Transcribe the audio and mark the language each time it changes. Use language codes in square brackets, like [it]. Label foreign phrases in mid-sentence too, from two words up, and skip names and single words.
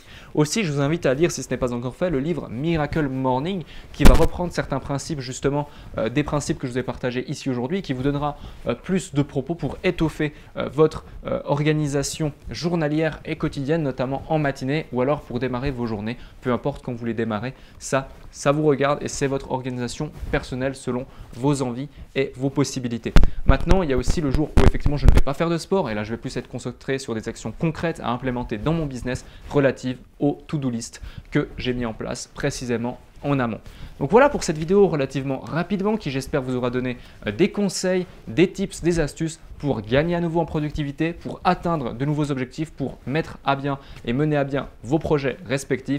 [fr] Aussi, je vous invite à lire, si ce n'est pas encore fait, le livre Miracle Morning qui va reprendre certains principes, justement des principes que je vous ai partagés ici aujourd'hui, qui vous donnera plus de propos pour étoffer votre organisation journalière et quotidienne, notamment en matinée ou alors pour démarrer vos journées, peu importe quand vous les démarrez, ça vous regarde et c'est votre organisation personnelle selon vos envies et vos possibilités. Maintenant, il y a aussi le jour où effectivement je ne vais pas faire de sport et là je vais plus être concentré sur des actions concrètes à implémenter dans mon business relatives aux [en] to-do list [fr] que j'ai mis en place précisément en amont. Donc voilà pour cette vidéo relativement rapidement qui j'espère vous aura donné des conseils, des tips, des astuces pour gagner à nouveau en productivité, pour atteindre de nouveaux objectifs, pour mettre à bien et mener à bien vos projets respectifs.